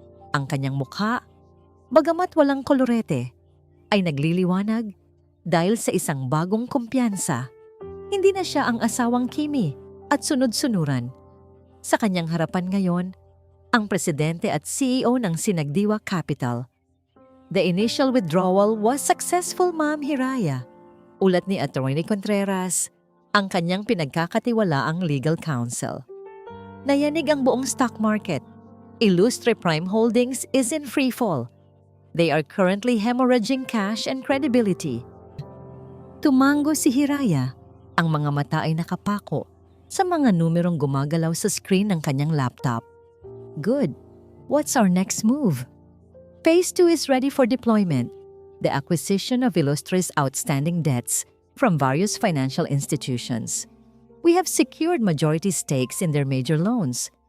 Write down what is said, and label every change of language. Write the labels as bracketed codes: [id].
[tl] Ang kanyang mukha, bagamat walang kolorete, ay nagliliwanag dahil sa isang bagong kumpiyansa. Hindi na siya ang asawang Kimi at sunod-sunuran. Sa kanyang harapan ngayon, ang presidente at CEO ng Sinagdiwa Capital. [en] The initial withdrawal was successful, Ma'am Hiraya. [tl] Ulat ni Attorney Contreras, ang kanyang pinagkakatiwalaang legal counsel. Nayanig ang buong [en] stock market. Illustre Prime Holdings is in free fall. They are currently hemorrhaging cash and credibility. [tl] Tumango si Hiraya. Ang mga mata ay nakapako sa mga numerong gumagalaw sa screen ng kanyang laptop. [en] Good. What's our next move? Phase 2 is ready for deployment. The acquisition of Illustre's outstanding debts from various financial institutions. We have secured majority stakes in their major loans.